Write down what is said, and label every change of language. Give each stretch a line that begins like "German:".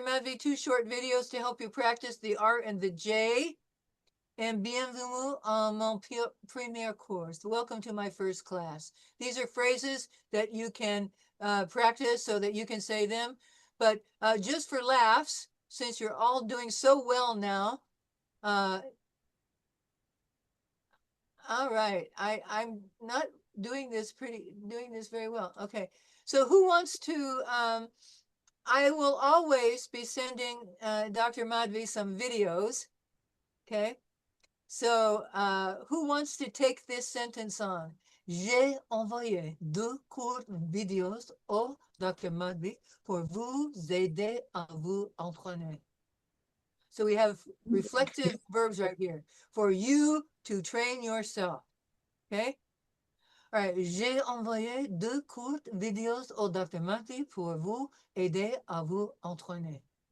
English: Madvi 2 short videos to help you practice the R and the J.
French: And bienvenue à mon premier cours.
English: Welcome to my first class. These are phrases that you can practice so that you can say them. But just for laughs, since you're all doing so well now, all right, I'm not doing this very well. Okay, so who wants to? I will always be sending Dr. Madvi some videos. Okay, so who wants to take this sentence on?
French: J'ai envoyé 2 courtes vidéos au Dr. Madvi pour vous aider à vous entraîner.
English: So we have reflective verbs right here for you to train yourself. Okay? All right.
French: J'ai envoyé 2 courtes vidéos au Dr. Mati pour vous aider à vous entraîner.